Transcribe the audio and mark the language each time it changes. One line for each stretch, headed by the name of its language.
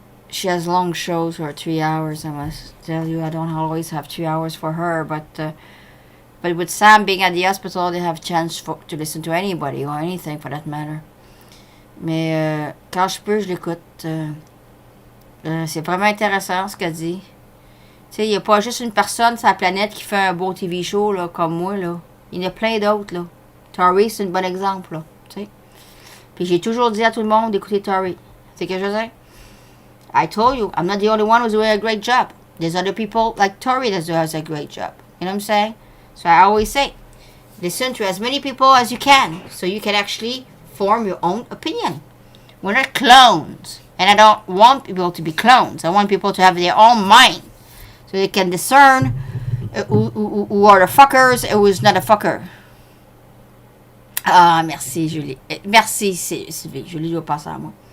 English: She has long shows for 3 hours. I must tell you, I don't always have 3 hours for her, but with Sam being at the hospital, they have chance to listen to anybody or anything for that matter.
French: Mais quand je peux, je l'écoute. C'est vraiment intéressant ce qu'elle dit. Tu sais, il n'y a pas juste une personne sur la planète qui fait un beau TV show là, comme moi. Là. Il y en a plein d'autres. Là. Tori, c'est un bon exemple. Là, tu sais. Puis j'ai toujours dit à tout le monde d'écouter Tori. C'est ce que je veux dire?
English: I told you, I'm not the only one who's doing a great job. There's other people like Tori that does a great job. You know what I'm saying? So I always say, listen to as many people as you can, so you can actually form your own opinion. We're not clones, and I don't want people to be clones. I want people to have their own mind, so they can discern who are the fuckers and who's not a fucker.
French: Ah, merci Julie. Merci Sylvie. Julie doit passer à moi.